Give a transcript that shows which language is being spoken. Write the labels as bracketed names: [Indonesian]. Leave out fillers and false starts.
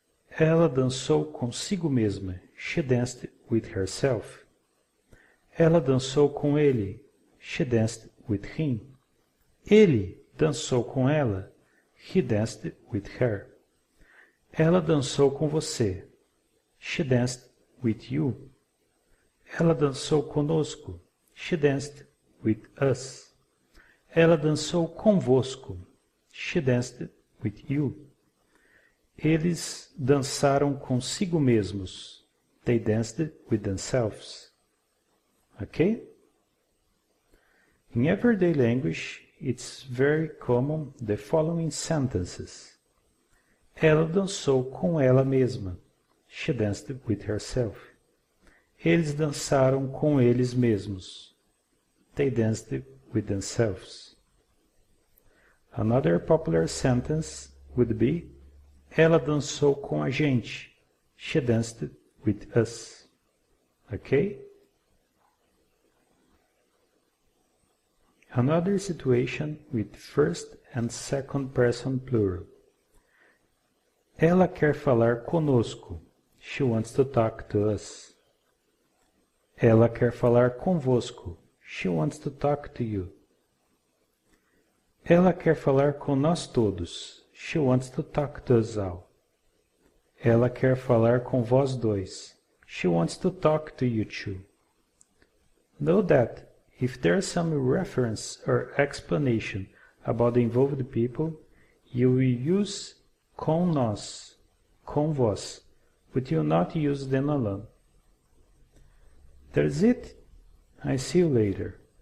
[Portuguese] Ela dançou consigo mesma. [English] She danced with herself. [Portuguese] Ela dançou com ele. [English] She danced with him. [Portuguese] Ele dançou com ela. [English] He danced with her. [Portuguese] Ela dançou com você. [English] She danced with you. [Portuguese] Ela dançou conosco. [English] She danced with us. [Portuguese] Ela dançou convosco. [English] She danced with you. [Portuguese] Eles dançaram consigo mesmos. [English] They danced with themselves. Okay? In everyday language, it's very common the following sentences. [Portuguese] Ela dançou com ela mesma. [English] She danced with herself. [Portuguese] Eles dançaram com eles mesmos. [English] They danced with themselves. Another popular sentence would be [Portuguese] ela dançou com a gente. [English] She danced with us. Okay? Another situation with first and second person plural. [Portuguese] Ela quer falar conosco. [English] She wants to talk to us. [Portuguese] Ela quer falar convosco. [English] She wants to talk to you. [Portuguese] Ela quer falar com nós todos. [English] She wants to talk to us all. [Portuguese] Ela quer falar com vós dois. [English] She wants to talk to you two. Note that if there is some reference or explanation about the involved people, you will use [Portuguese] com nós, com vós, [English] but you not use them alone. That's it. I see you later.